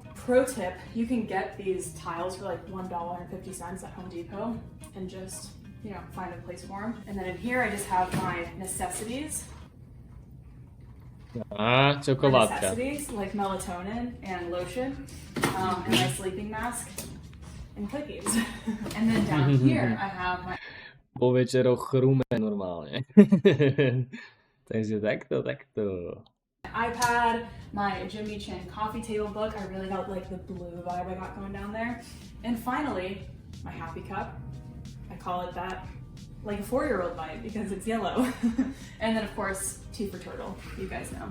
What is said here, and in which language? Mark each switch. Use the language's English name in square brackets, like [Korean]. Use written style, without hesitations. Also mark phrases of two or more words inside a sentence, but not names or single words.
[English] Pro tip, you can get these tiles for like $1.50 at Home Depot and just, you know, find a place for them. And then in here I just have my necessities. [Slovak] Čokoládka. [English] Necessities like melatonin and lotion, and my sleeping mask and cookies. And then down here I have my [Slovak] Po večeroch chrume normálne. Takže takto. [English] iPad, my Jimmy Chin coffee table book. I really got like the blue vibe I got going down there. And finally, my happy cup. I call it that, like a 4-year-old vibe because it's yellow. And then of course, T for turtle, you guys know.